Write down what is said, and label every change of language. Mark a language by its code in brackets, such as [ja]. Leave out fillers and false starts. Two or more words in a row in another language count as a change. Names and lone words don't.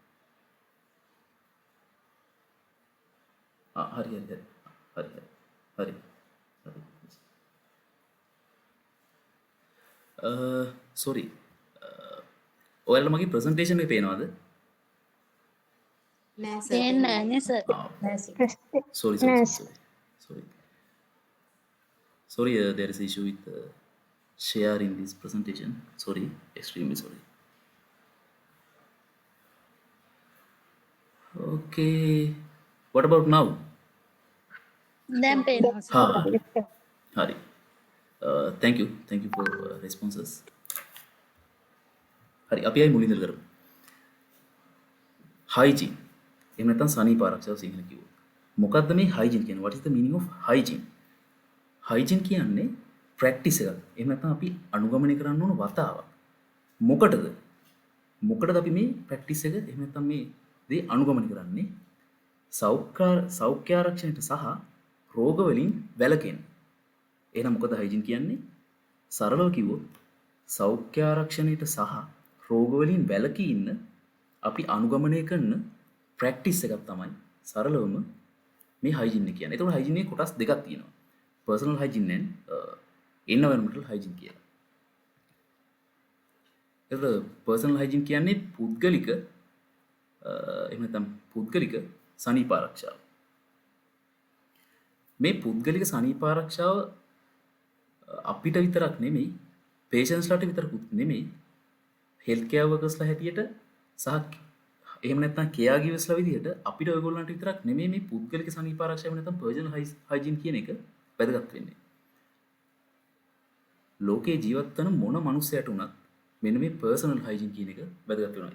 [si] හරි. සෝරි. ඔයාලට මගේ ප්‍රසන්ටේෂන් එක පේනවද? නෑ සර්. [en] Sorry. There is issue with sharing this presentation. Sorry, extremely sorry. Okay, what about now? [si] දැන් පේනවා. Hari. [en] Thank you for responses. [si] Hari, අපි ආයි මුලින්දල කරමු. Hygiene. එහෙම නැත්නම් සනීප ආරක්ෂාව සිංහල කිව්වොත්. මොකක්ද මේ hygiene කියන්නේ? [en] What is the meaning of hygiene? [si] hygiene කියන්නේ ප්‍රැක්ටිස් එකක්. එහෙම නැත්නම් අපි අනුගමනය කරන්න ඕන වතාවක්. මොකටද? මොකටද අපි මේ ප්‍රැක්ටිස් එක එහෙම නැත්නම් මේ දේ අනුගමනය කරන්නේ? සෞඛ්‍ය ආරක්ෂණයට සහ රෝග වලින් වැළකෙන්න. එහෙනම් මොකද hygiene කියන්නේ? සරලව කිව්වොත් සෞඛ්‍ය ආරක්ෂණයට සහ රෝග වලින් වැළකී ඉන්න අපි අනුගමනය කරන ප්‍රැක්ටිස් එකක් තමයි සරලවම මේ hygiene එක කියන්නේ. ඒතකොට hygiene එකේ කොටස් දෙකක් තියෙනවා. [en] personal hygiene and environmental hygiene කියලා. [si] ඒතකොට [en] personal hygiene [si] කියන්නේ පුද්ගලික එහෙම නැත්නම් පුද්ගලික සනීප ආරක්ෂාව. මේ පුද්ගලික සනීප ආරක්ෂාව අපිට විතරක් නෙමෙයි patientsලාට විතරකුත් නෙමෙයි [en] health care [si] workersලා හැටියට සහ එහෙම නැත්නම් [en] care givers [si] විදිහට අපිට ඔයගොල්ලන්ට විතරක් නෙමෙයි මේ පුද්ගලික සනීප ආරක්ෂාව එහෙම නැත්නම් [en] personal hygiene [si] කියන එක වැදගත් වෙන්නේ. ලෝකේ ජීවත් වන මොන මනුස්සයට වුණත් මෙන්න මේ [en] personal hygiene [si] කියන එක වැදගත් වෙනවා.